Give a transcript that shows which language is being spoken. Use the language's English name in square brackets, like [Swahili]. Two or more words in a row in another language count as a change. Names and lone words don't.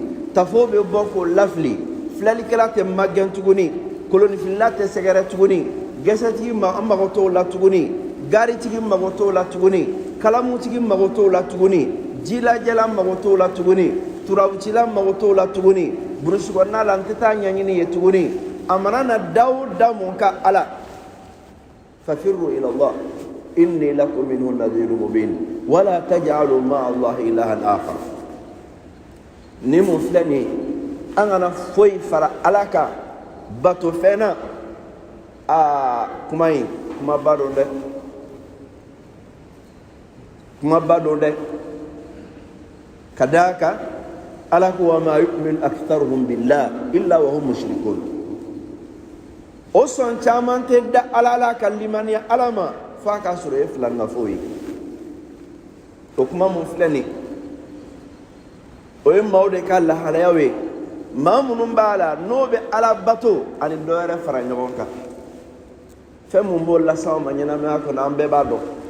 [Bambara] tafo bɛ bɔ k'o lafili filalikɛla tɛ magɛn tuguni kolonifilila tɛ sɛgɛrɛ tuguni gɛsɛtigi an mago t'o la tuguni garitigi mago t'o la tuguni kalamutigi mago t'o la tuguni jilajɛla mago t'o la tuguni turabucila mago t'o la tuguni burusi kɔnɔna la n tɛ taa ɲɛɲini ye tuguni a mana na da o da mun ka ala [Arabic] ففروا إلى الله إني لكم منه نذير مبين ولا تجعلوا مع الله إلها آخر [Bambara] ni mun filɛ nin ye an kana foyi fara ala kan bato fɛn na kuma in kumaba don dɛ kumaba don dɛ ka d'a kan ala ko [Arabic] وما يؤمن أكثرهم بالله إلا وهم مشركون [Bambara] o sɔn caman tɛ da ala la ka limaniya ala ma f'a ka sɔrɔ e filannafo ye o kuma mun filɛ nin o ye maaw de ka lahalayaw ye maa minnu b'a la n'o bɛ ala bato ani dɔ wɛrɛ fara ɲɔgɔn kan fɛn mun b'o lase anw ma ɲɛnamaya kɔnɔ an bɛɛ b'a dɔn